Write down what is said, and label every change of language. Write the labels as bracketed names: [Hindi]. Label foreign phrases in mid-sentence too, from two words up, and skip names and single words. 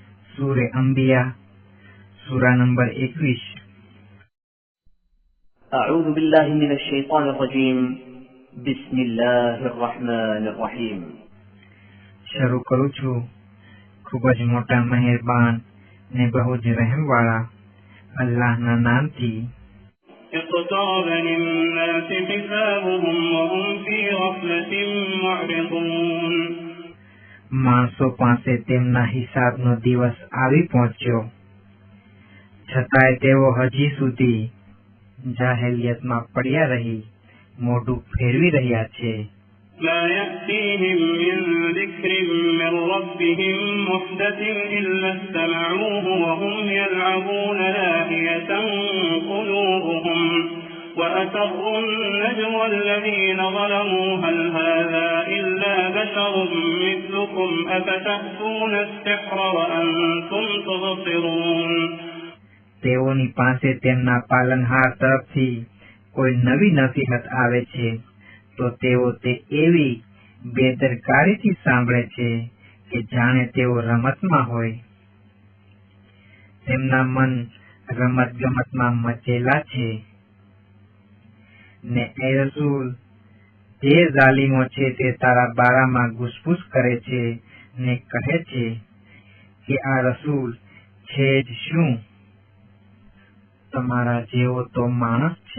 [Gujarati] સૂરે અંબિયા સૂરા નંબર 21। [Arabic] أعوذ بالله من الشيطان الرجيم بسم الله الرحمن الرحيم [Gujarati] શરૂ કરું છું ખૂબ જ મોટા મહેરબાન ને બહુ જ રહેમવાળા અલ્લાહના નામથી। [Arabic] اقترب للناس حسابهم وهم في غفلة معرضون [Gujarati] માણસો પાસે તેમના હિસાબનો દિવસ આવી પહોંચ્યો, છતાંય તેઓ હજી સુધી જાહેલિયતમાં પડ્યા રહી મોઢું ફેરવી રહ્યા છે। [Arabic] لا يأتيهم من ذكر من ربهم محدث إلا استمعوه وهم يلعبون لاهية قلوبهم وأسروا النجوى الذين ظلموا هل هذا إلا بشر مثلكم أفتأتون السحر وأنتم تبصرون [Gujarati] તેઓની પાસે તેમના પાલનહાર તરફથી કોઈ નવી નસીહત આવે છે તો તેઓ તે એવી બેદરકારીથી સાંભળે છે કે જાણે તેઓ રમતમાં હોય। તેમના મન રમત ગમતમાં મચેલા છે ને એ રસૂલ જે ઝાલિમો છે તે તારા બારામાં ઘૂસપૂસ કરે છે ને કહે છે કે આ રસૂલ છે જ શું, તમારા જેવો તો માણસ છે।